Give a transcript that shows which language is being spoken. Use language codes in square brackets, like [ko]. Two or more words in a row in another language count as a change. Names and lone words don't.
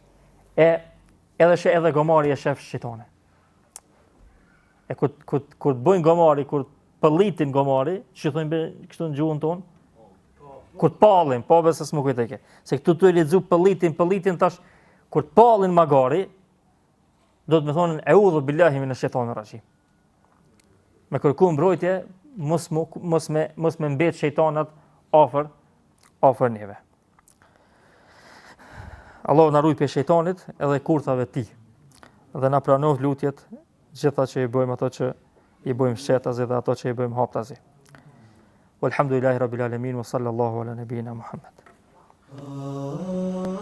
[sq] Edhe gomari e shef shejtane. Kur bëjnë gomari, kur pëllitin gomari, që thonë kështu në gjuhën tonë, kur pallin, po besë s'më kujt e ke. Se këtu tu e lexu pëllitin tash, kur pallin magari, do të më thonë [ar] أعوذ بالله من الشيطان الرجيم. [sq] Me kërku mbrojtje, mos me mbet shejtanat afër neve. Allah na ruaj prej shejtanit edhe kurthave të tij. Dhe na pranoj lutjet, gjitha që i bëjmë, ato që i bëjmë shetazi dhe ato që i bëjmë haptazi. [ar] والحمد لله رب العالمين وصلى الله على نبينا محمد.